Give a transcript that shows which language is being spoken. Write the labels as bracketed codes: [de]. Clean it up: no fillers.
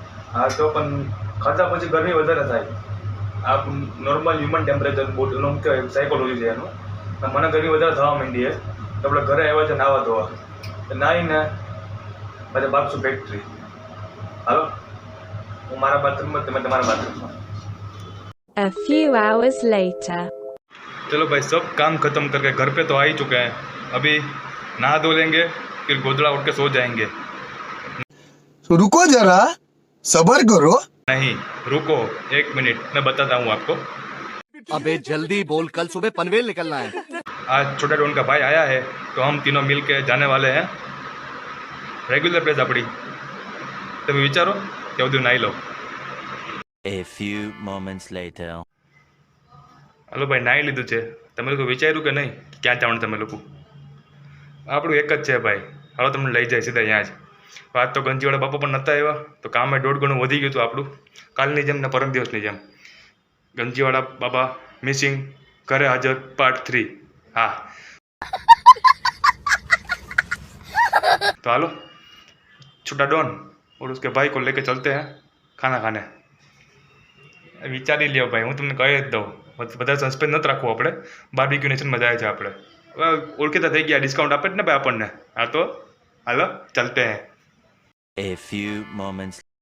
[gu] હા તો પણ ખાધા પછી ગરમી વધારે થાય. આ નોર્મલ હ્યુમન ટેમ્પરેચર બોડીનું કહેવાય, સાયકોલોજી છે એનું. મને ગરમી વધારે થવા માંડી છે. તો આપણે ઘરે આવ્યા છે નાવા ધોવા. નાહીને પછી બાપસું ફેક્ટરી. હાલો હું મારા બાથરૂમમાં, તમે તમારા બાથરૂમમાં. [en] A few hours later. [hi] चलो भाई सब काम खत्म करके घर पे तो आ ही चुके हैं. अभी नहा धो लेंगे, फिर गोदड़ा उठ के सो जाएंगे. रुको जरा, सबर करो. नहीं रुको 1 मिनट, मैं बताता हूँ आपको. अबे जल्दी बोल, कल सुबह पनवेल निकलना है. आज छोटा डॉन का भाई आया है तो हम तीनों मिल के जाने वाले हैं रेगुलर प्लेस अपनी. [gu] તમે વિચારો કે બધું નાઈ લો. [en] A few moments later. [gu] હાલો ભાઈ નાઈ લીધું છે. તમે લોકો વિચાર્યું કે નહીં ક્યાં જવાનું? તમે લોકો આપણું એક જ છે ભાઈ. હાલો તમને લઈ જાય સીધા અહીંયા જ. આજ તો ગંજીવાળા બાપા પણ નહોતા આવ્યા, તો કામે 1.5 ગણું વધી ગયું હતું આપણું. કાલની જેમ ને પરમ દિવસની જેમ. ગંજીવાળા બાબા મિસિંગ, ઘરે હાજર પાર્ટ 3. [hi] हाँ तो हालो छोटा डॉन और उसके भाई को लेके चलते हैं खाना खाने. [gu] विचारी लियो भाई, હું તમને કહી જ દઉં. બધા સસ્પેન્સ નથી રાખવું આપણે. બાર્બીક્યુ નેશનમાં જાય છે આપણે. હવે ઓળખીતા થઈ ગયા, ડિસ્કાઉન્ટ આપે જ ને ભાઈ આપણને. હા તો હાલો [hi] ચલતે હૈ. [en] A few moments.